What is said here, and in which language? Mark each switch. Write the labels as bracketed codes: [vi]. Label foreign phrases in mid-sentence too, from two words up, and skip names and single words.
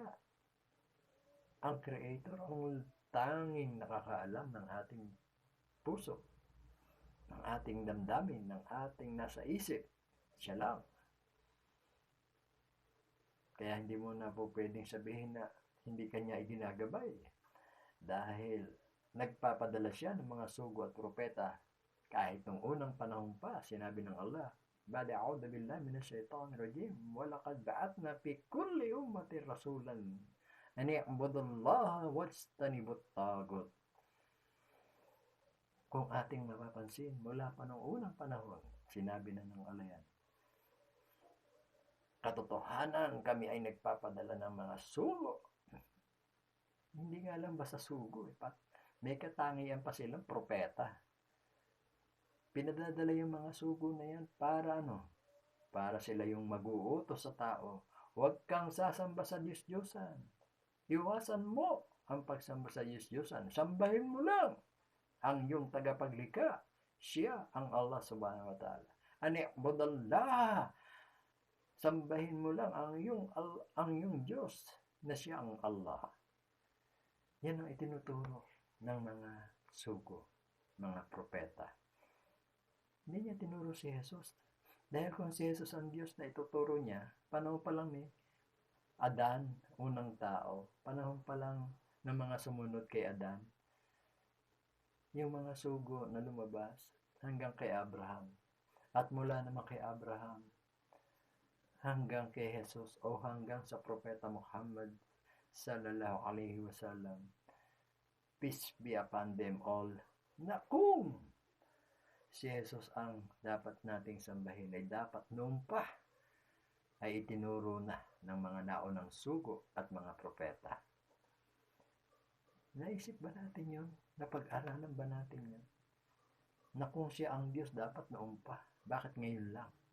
[tl] Ang Creator ang tanging nakakaalam ng ating puso, ng ating damdamin, ng ating nasa isip. Siya lang. Kaya hindi mo na po pwedeng sabihin na hindi kanya iginagabay. Dahil nagpapadala siya ng mga sugo at propeta kahit nung unang panahon pa. Sinabi ng Allah, [ar] بعد أعوذ بالله من الشيطان الرجيم ولقد بعثنا في كل أمة رسولا أن اعبدوا الله واجتنبوا الطاغوت. [tl] Kung ating mapapansin, mula pa nung unang panahon, sinabi na ng Allah yan, katotohanan kami ay nagpapadala ng mga sugo. Hindi nga lang basta sugo eh. May katangian pa silang propeta. Pinadadala yung mga sugo na yan para ano? Para sila yung mag-uutos sa tao. Huwag kang sasamba sa Diyos-Diyosan. Iwasan mo ang pagsamba sa Diyos-Diyosan. Sambahin mo lang ang iyong tagapaglikha. Siya ang Allah [ar] سبحانه وتعالى. [tl] Ani'budallah. Sambahin mo lang ang iyong Diyos na siya ang Allah. Yan ang itinuturo ng mga sugo, mga propeta. Hindi niya tinuro si Jesus. Dahil kung si Jesus ang Diyos na ituturo niya, panahon pa lang ni Adan, unang tao, panahon pa lang ng mga sumunod kay Adan, yung mga sugo na lumabas hanggang kay Abraham. At mula naman kay Abraham, hanggang kay Jesus o hanggang sa propeta Muhammad [ar] صلى الله عليه وسلم, [en] peace be upon them all, [tl] na kung si Jesus ang dapat nating sambahin ay dapat noon pa ay itinuro na ng mga naunang sugo at mga propeta. Naisip ba natin yun? Napag-aralan ba natin yun? Na kung siya ang Diyos dapat noon pa, bakit ngayon lang?